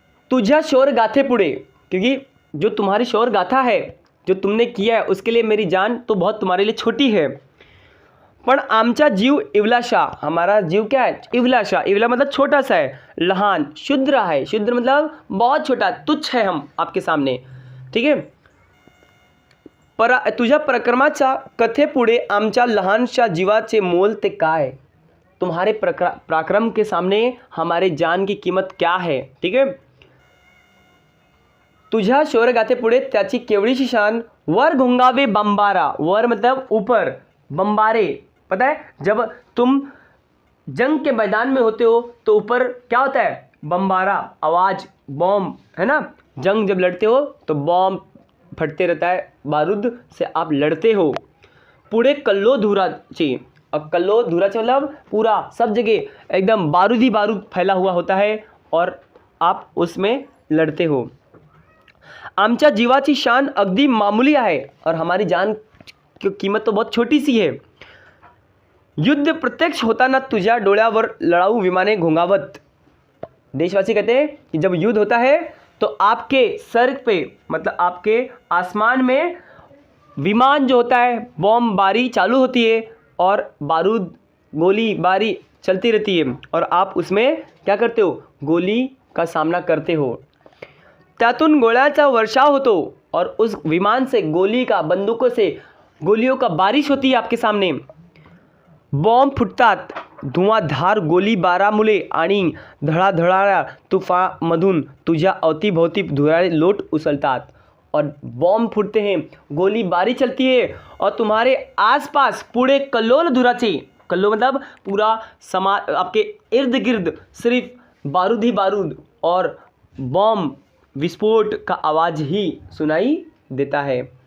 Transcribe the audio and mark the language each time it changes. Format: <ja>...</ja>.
<mr>तुझ्या शौर्य गाथे पुढे,</mr> <hi>क्योंकि जो तुम्हारी शौर्य गाथा है, जो तुमने किया है, उसके लिए मेरी जान तो बहुत तुम्हारे लिए छोटी है।</hi> <mr>पण आमचा जीव इवलाशा,</mr> <hi>हमारा जीव क्या है,</hi> <mr>इवलाशा।</mr> <hi>इवला मतलब छोटा सा है, लहान, शुद्र है। शुद्र मतलब बहुत छोटा, तुच्छ है हम आपके सामने। ठीक है।</hi> <mr>तुझ्या पराक्रमाच्या कथेपुढे आमच्या लहानशा जीवाचे मोल ते काय।</mr> <hi>तुम्हारे पराक्रम के सामने हमारे जान की कीमत क्या है। ठीक है।</hi> <mr>तुझ्या शौर्यगाथेपुढे त्याची केवढीशी शान। वर घुंगावे बंबारा,</mr> <hi>वर मतलब ऊपर, बंबारे पता है, जब तुम जंग के मैदान में होते हो तो ऊपर क्या होता है, बंबारा, आवाज़, बॉम्ब, है ना। जंग जब लड़ते हो तो बॉम्ब फटते रहता है, बारूद से आप लड़ते हो।</hi> <mr>पुढे कल्लो धुराची,</mr> <hi>अब कल्लो धुराची मतलब पूरा सब जगह एकदम बारूद ही बारूद फैला हुआ होता है और आप उसमें लड़ते हो।</hi> <mr>आमच्या जीवाची शान अगदी मामूली आहे,</mr> <hi>और हमारी जान की कीमत तो बहुत छोटी सी है।</hi> <mr>युद्ध प्रत्यक्ष होताना तुझ्या डोळ्यावर लढाऊ विमाने घोंगावत।</mr> <hi>देशवासी कहते हैं कि जब युद्ध होता है तो आपके सर पे, मतलब आपके आसमान में विमान जो होता है, बॉम्ब बारी चालू होती है और बारूद, गोली बारी चलती रहती है, और आप उसमें क्या करते हो, गोली का सामना करते हो।</hi> <mr>त्यातून गोळ्याचा वर्षाव होतो,</mr> <hi>और उस विमान से गोली का, बंदूकों से गोलियों का बारिश होती है आपके सामने।</hi> <mr>बॉम्ब फुटतात, धुआंधार गोली बारामुले आणि धडाधडाळ्या तुफामधून तुझ्या अवतीभोवती धुराळे लोट उछलतात।</mr> <hi>और बॉम्ब फूटते हैं, गोली बारी चलती है, और तुम्हारे आसपास पूरे</hi> <mr>कल्लोल धुराचे,</mr> <hi>कल्लो मतलब पूरा आपके इर्द गिर्द सिर्फ बारूद ही बारूद और बॉम्ब विस्फोट का आवाज़ ही सुनाई देता है।</hi>